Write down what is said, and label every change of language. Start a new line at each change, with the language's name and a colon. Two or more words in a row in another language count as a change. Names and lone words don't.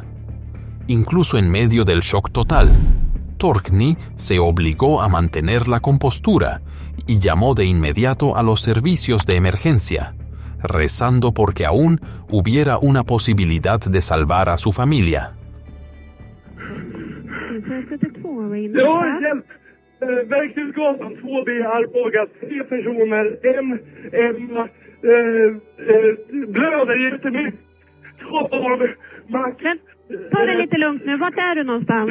Spanish: Incluso en medio del shock total, Torgny se obligó a mantener la compostura y llamó de inmediato a los servicios de emergencia, rezando porque aún hubiera una posibilidad de salvar a su familia.
Swedish: Verktygsgatan 2B Arboga, 3 personer, Emma blöder jättemycket. 2 barn, Max. Ta det lite lugnt nu, vart är du någonstans?